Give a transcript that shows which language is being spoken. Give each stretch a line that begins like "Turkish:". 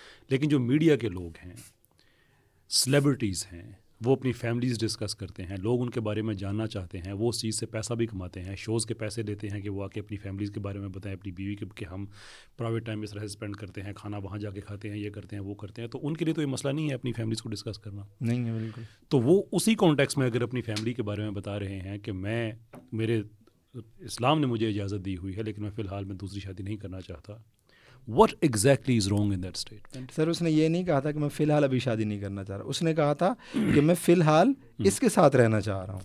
Urdu: لیکن جو میڈیا کے لوگ ہیں، سلیبریٹیز ہیں، وہ اپنی فیملیز ڈسکس کرتے ہیں، لوگ ان کے بارے میں جاننا چاہتے ہیں، وہ اس چیز سے پیسہ بھی کماتے ہیں، شوز کے پیسے لیتے ہیں کہ وہ آ کے اپنی فیملیز کے بارے میں بتائیں، اپنی بیوی کے کہ ہم پرائیویٹ ٹائم اس طرح سے اسپینڈ کرتے ہیں، کھانا وہاں جا کے کھاتے ہیں، یہ کرتے ہیں، وہ کرتے ہیں. تو ان کے لیے تو یہ مسئلہ نہیں ہے اپنی فیملیز کو ڈسکس کرنا. نہیں ہے بالکل. تو وہ اسی کانٹیکس میں اگر اپنی فیملی کے بارے میں بتا رہے ہیں کہ میرے اسلام نے مجھے اجازت دی ہوئی ہے لیکن میں فی الحال میں دوسری شادی نہیں کرنا چاہتا.
English: What exactly is wrong in that statement?
Urdu: سر اس نے یہ نہیں کہا تھا کہ میں فی الحال ابھی شادی نہیں کرنا چاہ رہا، اس نے کہا تھا کہ میں فی الحال اس کے ساتھ رہنا چاہ رہا ہوں.